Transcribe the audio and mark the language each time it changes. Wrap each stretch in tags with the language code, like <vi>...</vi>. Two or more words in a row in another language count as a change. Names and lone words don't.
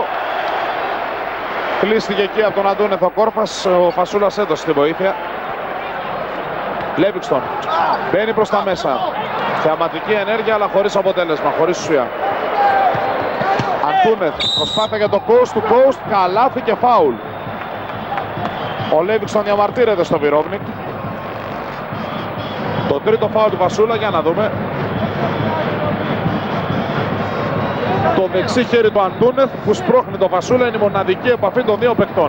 <el>Κλείστηκε εκεί από τον Αντούνεφ ο Κόρφας. Ο Φασούλας έδωσε τη βοήθεια. Λέβινγκστον μπαίνει προς τα μέσα. Θεαματική ενέργεια αλλά χωρίς αποτέλεσμα, χωρίς ουσία. Αντούνεφ, προσπάθεια για το</el> <en>coast to coast,</en> <el>καλάθι και φάουλ. Ο Λέβινγκστον διαμαρτύρεται στο Βιρόβνικ. Το τρίτο φάουλ του Βασούλα, για να δούμε. Το δεξί χέρι του Αντούνεφ που σπρώχνει το Βασούλα, είναι η μοναδική επαφή των δύο παικτών.</el>